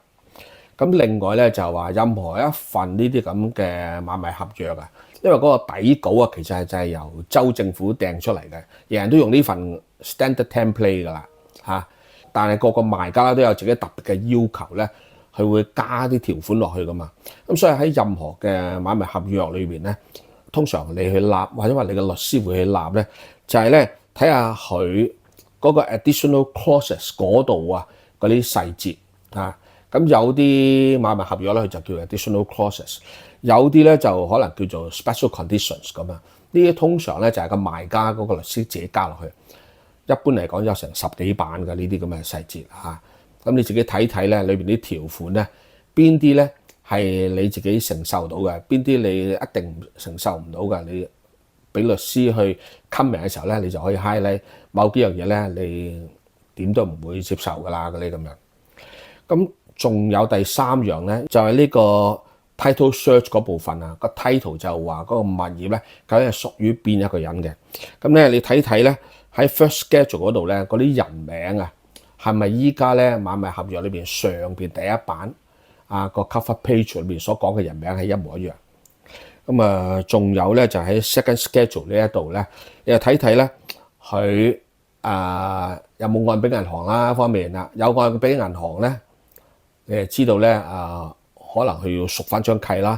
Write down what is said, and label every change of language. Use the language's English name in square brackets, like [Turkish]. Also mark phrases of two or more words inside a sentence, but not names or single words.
[Cantonese] 咁另外咧就係話任何一份呢啲咁嘅買賣合約因為嗰個底稿其實就係由州政府掟出嚟嘅，人人都用呢份 [English] standard template [Cantonese] 噶啦但係個賣家都有自己特別嘅要求咧，佢會加啲條款落去噶嘛。咁所以喺任何嘅買賣合約裏邊咧，通常你去立或者話你嘅律師會去立咧，就係咧睇下佢嗰個 [English] additional clauses [Cantonese] 嗰度嗰啲細節咁有啲買賣合約咧，佢就叫 [English] additional clauses， [Cantonese] 有啲咧就可能叫做 [English] special conditions [Cantonese] 咁呢啲通常咧就係個賣家嗰個律師自己加落去。一般嚟講有成10幾版嘅呢啲咁嘅細節咁你自己睇睇咧，裏邊啲條款咧，邊啲咧係你自己承受到嘅，邊啲你一定承受唔到嘅，你俾律師去 comment 嘅時候咧，你就可以 highlight 某幾樣嘢咧，你點都唔會接受噶啦嗰啲咁樣。咁仲有第三樣咧，就係呢個 [English] title search [Cantonese] 嗰部分個 title 就話嗰個物業咧究竟係屬於邊一個人嘅。咁咧你睇睇咧喺 [English] first schedule [Cantonese] 嗰度咧，嗰啲人名係咪依家咧買賣合約裏邊上邊第一版個 [English] cover page [Cantonese] 裏邊所講嘅人名係一模一樣？咁啊，仲有咧就喺 [English] second schedule [Cantonese] 呢一度咧，你又睇睇咧佢有冇按俾銀行啦方面啦，有按俾銀行咧，你就知道咧可能佢要贖翻張契啦。